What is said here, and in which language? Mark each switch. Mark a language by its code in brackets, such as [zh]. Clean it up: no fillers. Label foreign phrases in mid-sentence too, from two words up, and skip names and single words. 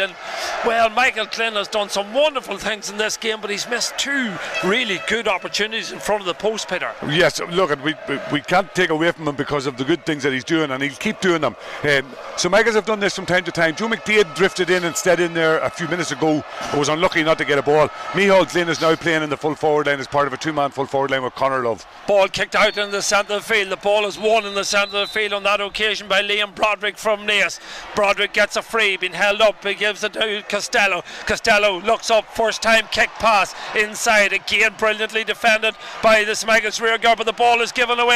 [en] And well, Michael Glynn has done some wonderful things in this game, but he's missed 2 really good opportunities in front of the post, Yes, look, we can't take away from him because of the good things that he's doing, and he'll keep doing them. So Michaels have done this from time to time. Joe McDade drifted instead in there a few minutes ago, but was unlucky not to get a ball. Micheál Glynn is now playing in the full forward line as part of a 2-man full forward line with Conor Love. Ball kicked out in the centre of the field. The ball is won in the centre of the field on that occasion by Liam Broderick from Naas. Broderick gets a free, been held up, he gives it to Costello. Costello looks up, first time kick pass inside, again brilliantly defended by the St Michael's rear guard, but the ball is given away.